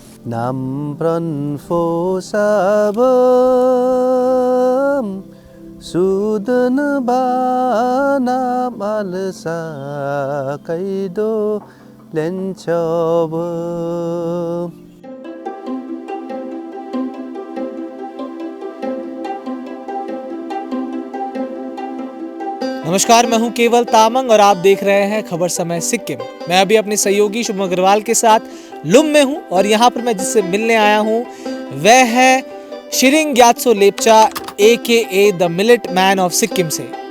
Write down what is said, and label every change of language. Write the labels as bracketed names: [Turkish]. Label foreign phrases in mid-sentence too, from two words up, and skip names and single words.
[Lepcha] Nampran fo sabam Sudan ba nam alsa kaido lenchob. [Hindi] नमस्कार, मैं हूं केवल तामंग और आप देख रहे हैं खबर समय सिक्किम। मैं अभी अपने सहयोगी शुभम अग्रवाल के साथ लुम में हूं और यहां पर मैं जिससे मिलने आया हूं वह है शिरिंग ग्यात्सो लेप्चा AKA [English] the Millet Man of Sikkim [Hindi] से।